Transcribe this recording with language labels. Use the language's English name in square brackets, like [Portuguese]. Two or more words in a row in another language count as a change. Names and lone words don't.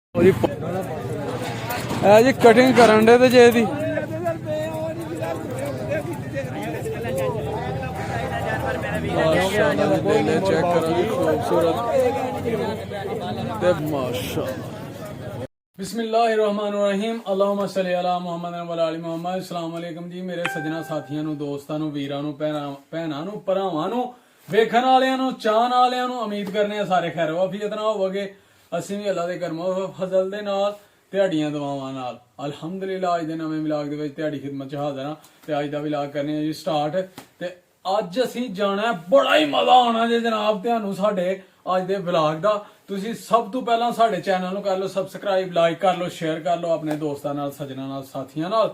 [Punjabi] ਜੀ ਕਟਿੰਗ ਕਰਨ ਦੇ ਜੇ ਦੀ ਚੈੱਕ ਕਰੋ ਜੀ ਖ਼ੂਬਸੂਰਤ ਮਾਸ਼ਾਅੱਲਾਹ। [Arabic] بسم الله الرحمن الرحيم اللهم صل على محمد وعلى آل محمد. السلام عليكم [Punjabi] ਜੀ ਮੇਰੇ ਸੱਜਣਾਂ ਸਾਥੀਆਂ ਨੂੰ ਦੋਸਤਾਂ ਨੂੰ ਵੀਰਾਂ ਨੂੰ ਭੈਣਾਂ ਨੂੰ ਭਰਾਵਾਂ ਨੂੰ ਵੇਖਣ ਵਾਲਿਆਂ ਨੂੰ ਚਾਹੁਣ ਵਾਲਿਆਂ ਨੂੰ ਉਮੀਦ ਕਰਨੇ ਆਂ ਸਾਰੇ ਖ਼ੈਰ ਵਾਫ਼ੀਅਤ ਨਾਲ ਹੋਵੋਗੇ। ਅਸੀਂ ਵੀ ਅੱਲਾ ਦੇ ਕਰਮੋ ਫਜ਼ਲ ਦੇ ਨਾਲ ਤੁਹਾਡੀਆਂ ਦੁਆਵਾਂ ਨਾਲ ਅਲਹਮਦੁਲਿਲਾ ਅੱਜ ਦੇ ਨਵੇਂ ਵਲੌਗ ਦੇ ਵਿੱਚ ਤੁਹਾਡੀ ਖਿਦਮਤ 'ਚ ਹਾਜ਼ਰ ਹਾਂ ਤੇ ਅੱਜ ਦਾ ਵਲੌਗ ਕਰਨੇ ਆ ਜੀ ਸਟਾਰਟ। ਤੇ ਅੱਜ ਅਸੀਂ ਜਾਣਾ ਬੜਾ ਹੀ ਮਜ਼ਾ ਆਉਣਾ ਜੇ ਜਨਾਬ ਤੁਹਾਨੂੰ ਸਾਡੇ ਅੱਜ ਦੇ ਵਲੌਗ ਦਾ। ਤੁਸੀਂ ਸਭ ਤੋਂ ਪਹਿਲਾਂ ਸਾਡੇ ਚੈਨਲ ਨੂੰ ਕਰ ਲਓ ਸਬਸਕ੍ਰਾਈਬ, ਲਾਈਕ ਕਰ ਲਓ, ਸ਼ੇਅਰ ਕਰ ਲਓ ਆਪਣੇ ਦੋਸਤਾਂ ਨਾਲ, ਸੱਜਣਾਂ ਨਾਲ, ਸਾਥੀਆਂ ਨਾਲ।